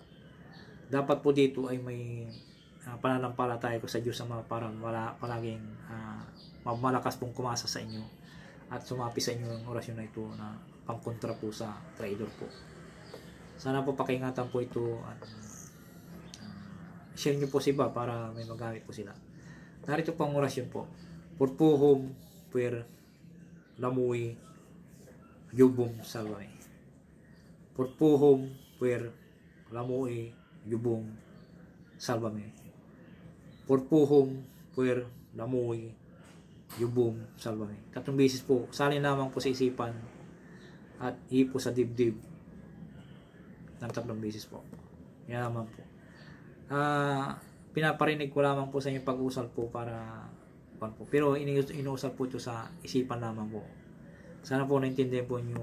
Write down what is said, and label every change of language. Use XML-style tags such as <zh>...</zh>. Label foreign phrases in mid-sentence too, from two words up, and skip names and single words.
<tl>Dapat po dito ay may pananampalataya ko sa Diyos na parang palaging malakas pong kumasa sa inyo at sumapi sa inyo ang orasyon na ito na pangkontra po sa traidor po. Sana po pakiingatan po ito at share nyo po sa iba para may magamit po sila. Narito po ang orasyon po.</tl> <la>Purpuhom puer lamuy yubum salvay. Purpuhom puer lamuy yubum salvame. Purpuhom puer lamuy yubum salvame.</la> <tl>3 beses po. Salin lamang po sa isipan at ipo sa dibdib ng 3 beses po. Yan naman po. Pinaparinig ko lamang po sa inyo pag-usal po para po. Pero inuusap po ito sa isipan lamang po. Sana po naintindihan po nyo.</tl>